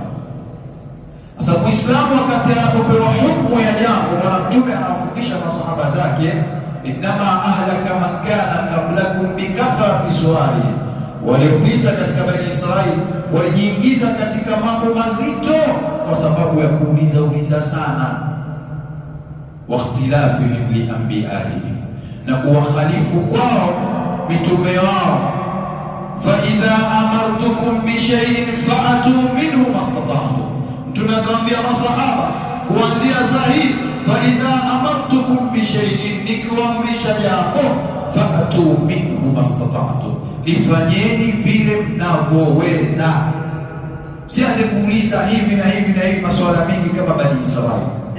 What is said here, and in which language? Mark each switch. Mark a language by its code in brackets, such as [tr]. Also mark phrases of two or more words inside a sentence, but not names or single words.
[sw] Sasa Muislamu wakati anapopewa hukumu ya jambo, Bwana Mtume anawafundisha masahaba zake, [ar] إنما أهلك من كان قبلكم بكثرة السؤال, [sw] waliopita katika Bani Israili walijiingiza katika mambo mazito kwa sababu ya kuuliza sana, [ar] واختلافهم لأنبيائهم, [sw] na kuwakhalifu kwao mitume wao. [ar] فإذا أمرتكم بشيء فأتوا منه ما استطعتم, [sw] tunakwambia masahaba kuanzia sahihi, [ar] فإذا أمرتكم بشيء, [sw] nikiwaamrisha jambo, [ar] فأتوا منه ما استطعتم, [sw] lifanyeni vile mnavyoweza. Sianze kuuliza hivi na hivi masuala mingi kama Bani Israili.